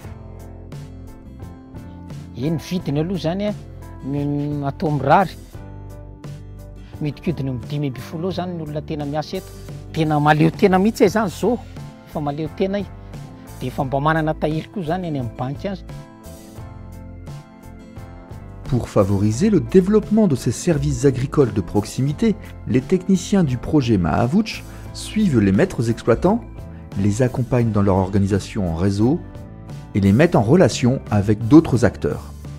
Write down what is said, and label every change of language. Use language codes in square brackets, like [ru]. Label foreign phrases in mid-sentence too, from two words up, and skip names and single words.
[mg] Ny vidiny aloha zany atao mirary. Miodikodiny amin'ny 5,000 zany ny olona tena miasa eto. Tena maleo tena mihitsy zany zao, efa maleo tena i. Dia efa mba manana tahiry koa zany any amin'ny banky azy. [fr] Pour favoriser le développement de ces services agricoles de proximité, les techniciens du projet Mahavouch suivent les maîtres exploitants, les accompagnent dans leur organisation en réseau et les mettent en relation avec d'autres acteurs.